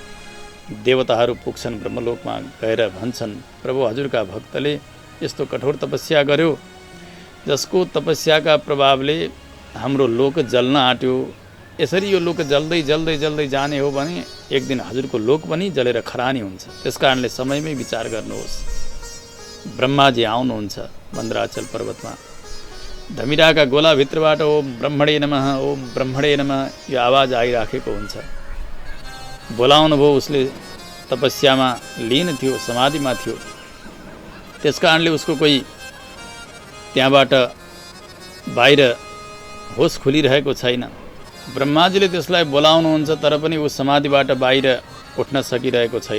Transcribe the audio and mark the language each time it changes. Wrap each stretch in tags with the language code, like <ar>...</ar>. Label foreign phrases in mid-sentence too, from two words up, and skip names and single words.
<ne>देवताहरू पुग्छन् ब्रह्मलोकमा, गएर भन्छन्, प्रभु हजुरका भक्तले यस्तो कठोर तपस्या गर्यो जसको तपस्याका प्रभावले हाम्रो लोक जल्न आँट्यो। यसरी यो लोक जल्दै जल्दै जल्दै जाने हो भने एक दिन हजुरको लोक पनि जलेर खरानी हुन्छ। त्यसकारणले समयमै विचार गर्नुहोस्। ब्रह्माजी आउनुहुन्छ मन्दराचल पर्वतमा। धमिराका गोलाभित्रबाट</ne> <sa>ओम ब्रह्मणे नमः, ओम ब्रह्मणे नमः</sa> <ne>यो आवाज आइराखेको हुन्छ। बोलाउनु भयो, उसले तपस्यामा लीन थियो, समाधिमा थियो। त्यसकारणले उसको कोही त्यहाँबाट बाहिर होस खुलिरहेको छैन। ब्रह्माजीले त्यसलाई बोलाउनुहुन्छ तर पनि ऊ समाधिबाट बाहिर उठ्न सकिरहेको छैन।</ne>